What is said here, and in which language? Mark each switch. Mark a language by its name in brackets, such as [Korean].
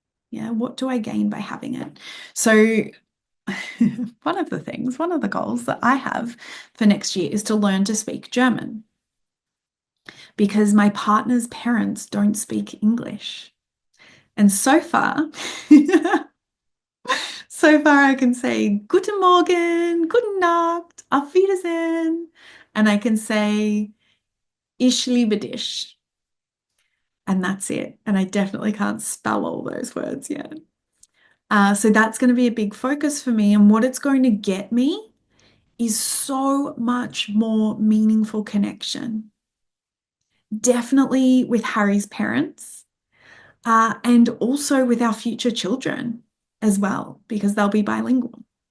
[English] Yeah, what do I gain by having it? So, one of the goals that I have for next year is to learn to speak German because my partner's parents don't speak English. And so far, I can say [German] Guten Morgen, Guten Nacht, Auf Wiedersehen, [English] and I can say [German] Ich liebe dich. [English] And that's it. And I definitely can't spell all those words yet. So that's going to be a big focus for me. And what it's going to get me is so much more meaningful connection. Definitely with Harry's parents, and also with our future children as well, because they'll be bilingual.